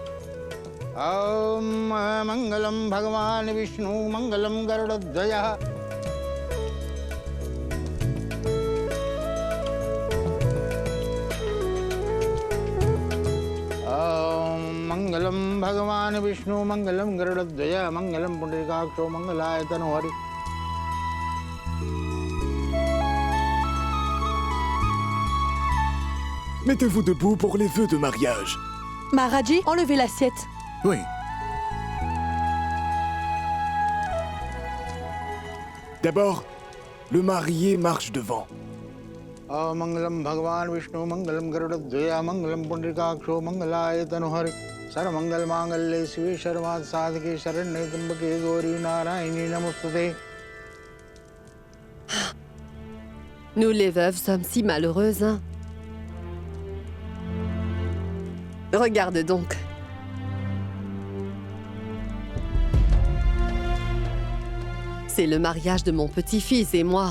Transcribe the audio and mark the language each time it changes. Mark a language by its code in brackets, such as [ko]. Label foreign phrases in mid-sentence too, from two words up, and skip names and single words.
[sa] Mangalam Bhagavan Vishnu Mangalam Garudadvaya. Mangalam Bhagavan Vishnu Mangalam Garudadvaya Mangalam Pundrikaksho Mangalaya Tanuhari. [fr] Mettez-vous debout pour les vœux de mariage. Maharaji, enlevez l'assiette. Oui. D'abord, le marié marche devant. [sa] Mangalam Bhagavan Vishnu Mangalam Garudadvaya Mangalam Pundrikaksho Mangalaya Tanuhari. Sarmangal Mangalle Sive Sharvat Sadhike Sharanye Trambake Gauri Narayani Namostute. [fr] Nous les veuves sommes si malheureuses, hein? Regarde donc. C'est le mariage de mon petit-fils et moi.